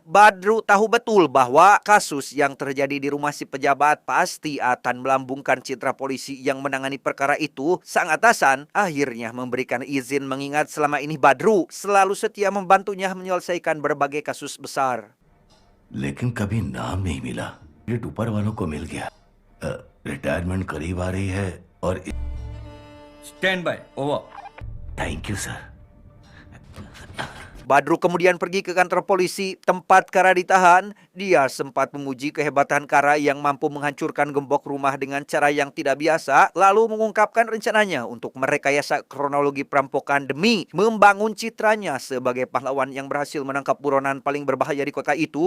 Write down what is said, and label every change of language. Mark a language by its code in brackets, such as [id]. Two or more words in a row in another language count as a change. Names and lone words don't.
[id] Badru tahu betul bahwa kasus yang terjadi di rumah si pejabat pasti akan melambungkan citra polisi yang menangani perkara itu. Sang atasan akhirnya memberikan izin mengingat selama ini Badru selalu setia membantunya menyelesaikan berbagai kasus besar. [hi] लेकिन कभी नाम नहीं मिला। ये ऊपर वालों को मिल गया। रिटायरमेंट करीब आ रही है और [en] Stand by over. Thank you sir. [id] Badru kemudian pergi ke kantor polisi tempat Kara ditahan. Dia sempat memuji kehebatan Kara yang mampu menghancurkan gembok rumah dengan cara yang tidak biasa, lalu mengungkapkan rencananya untuk merekayasa kronologi perampokan demi membangun citranya sebagai pahlawan yang berhasil menangkap buronan paling berbahaya di kota itu.